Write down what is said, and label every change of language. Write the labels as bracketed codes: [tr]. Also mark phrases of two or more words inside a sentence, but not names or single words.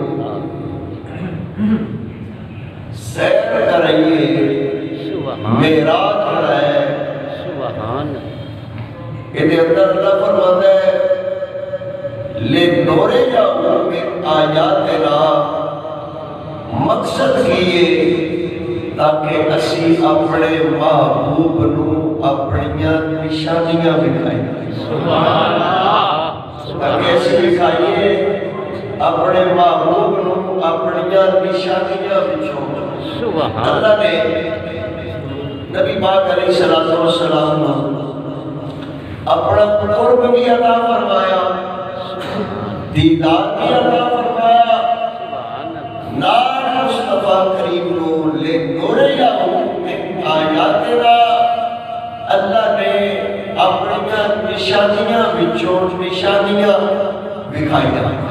[pa] سیر کرائیے معراج کرائے یہ اندر اللہ فرماتا ہے [ar] لِنُرِيَهُ مِنْ آیاتنا، [pa] مقصد کیے تاکہ اسی اپنے محبوب نو اپنیاں نشانیاں دکھائیں، تاکہ اسی دکھائیے اپنے محبوب نو اپنیاں نشانیاں بچھو۔ اللہ نے نبی پاک علیہ السلام اپنا قرب بھی عطا فرمایا، دیدار بھی عطا فرمایا، نار مصطفیٰ کریم نو [ar] لِنُرِيَهُ مِنْ آیاتنا، [pa] اللہ نے اپنیاں نشانیاں بچوں نشانیاں دکھائیاں۔